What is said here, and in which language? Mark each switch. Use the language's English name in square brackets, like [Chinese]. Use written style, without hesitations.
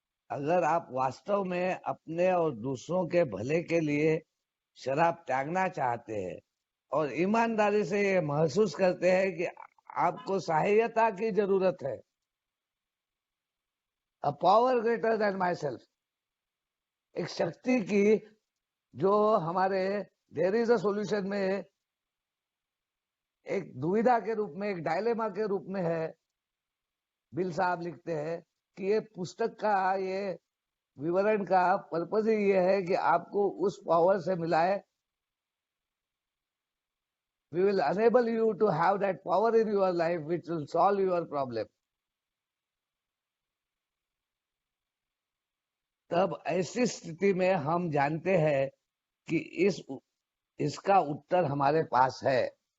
[Hindi] अगर आप वास्तव में अपने और दूसरों के भले के लिए शराब त्यागना चाहते हैं और ईमानदारी से ये महसूस करते हैं कि आपको सहायता की जरूरत है, [English] a power greater than myself, [Hindi] एक शक्ति की जो हमारे [English] there is a solution [Hindi] में एक दुविधा के रूप में, एक डायलेमा के रूप में है। बिल साहब लिखते हैं कि ये पुस्तक का, ये विवरण का पर्पज ही ये है कि आपको उस पावर से मिलाए। [English] We will enable you to have that power in your life which will solve your problem. [Hindi] तब ऐसी स्थिति में हम जानते हैं कि इसका उत्तर हमारे पास है।